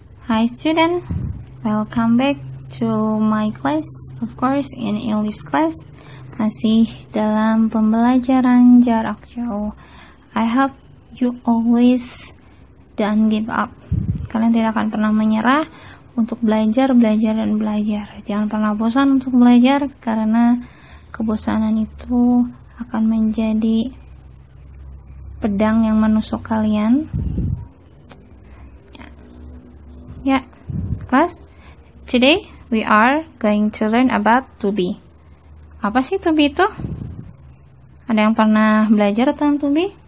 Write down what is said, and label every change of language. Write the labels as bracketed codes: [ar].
[en] Hi student, welcome back to my class. Of course, in English class, [id] masih dalam pembelajaran jarak jauh. [en] I hope you always don't give up. [id] Kalian tidak akan pernah menyerah untuk belajar. Jangan pernah bosan untuk belajar, karena kebosanan itu akan menjadi pedang yang menusuk kalian. [en] Ya, class. Today we are going to learn about to be. [id] Apa sih to be itu? Ada yang pernah belajar tentang to be?